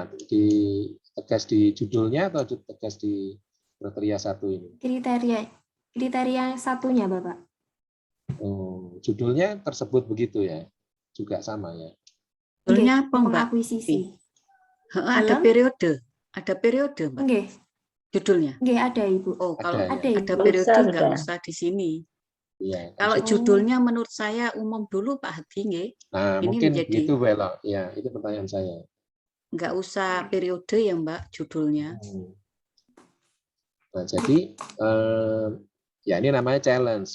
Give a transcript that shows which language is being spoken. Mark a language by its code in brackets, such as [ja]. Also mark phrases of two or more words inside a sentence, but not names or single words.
[id] Tegas di judulnya atau tegas di kriteria 1 ini? Kriteria satunya, Bapak. Oh, judulnya tersebut begitu ya? Juga sama ya? Judulnya apa, Mbak? Pengakuisisi. Ada periode, Mbak. Nggih. Judulnya. Nggih, ada, Ibu. Oh, kalau Ada, ya? ada Ibu. periode Bisa, nggak sudah. usah di sini. Iya. Kalau Oh. judulnya menurut saya umum dulu, Pak Hadi, nggih. Nah, Ini mungkin menjadi begitu, Bella. Ya, itu pertanyaan saya. nggak usah periode ya, Mbak, judulnya. Nah, jadi ya ini namanya challenge.